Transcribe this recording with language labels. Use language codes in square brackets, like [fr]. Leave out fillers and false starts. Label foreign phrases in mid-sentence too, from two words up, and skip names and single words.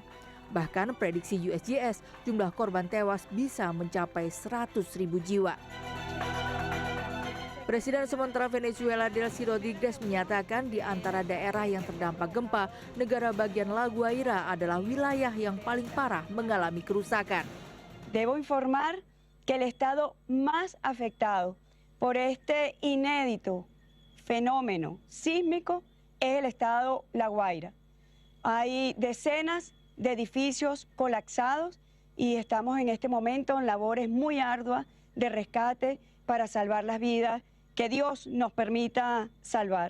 [id] Bahkan prediksi USGS jumlah korban tewas bisa mencapai 100.000 jiwa. Presiden sementara Venezuela Delcy Rodríguez menyatakan di antara daerah yang terdampak gempa, negara bagian La Guaira adalah wilayah yang paling parah mengalami kerusakan. [es] Debo informar que el estado más afectado por este inédito fenómeno sísmico es el estado La Guaira. Hay decenas de edificios colapsados y estamos en este momento en labores muy arduas de rescate para salvar las vidas que Dios nos permita salvar.